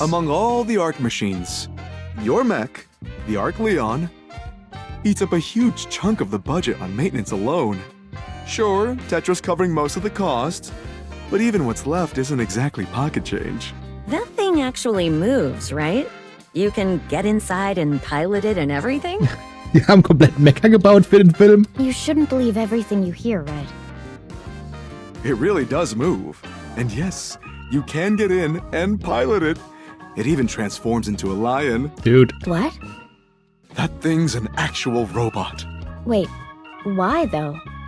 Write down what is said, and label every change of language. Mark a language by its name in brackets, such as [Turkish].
[English] Among all the Arc machines, your mech, the Arc Leon, eats up a huge chunk of the budget on maintenance alone. Sure, Tetra's covering most of the cost, but even what's left isn't exactly pocket change. That thing actually moves, right? You can get inside and pilot it and everything? [German] Die haben komplett Mecha gebaut für den Film. [English] You shouldn't believe everything you hear, Red. It really does move. And yes, you can get in and pilot it. It even transforms into a lion. Dude. What? That thing's an actual robot. Wait, why though?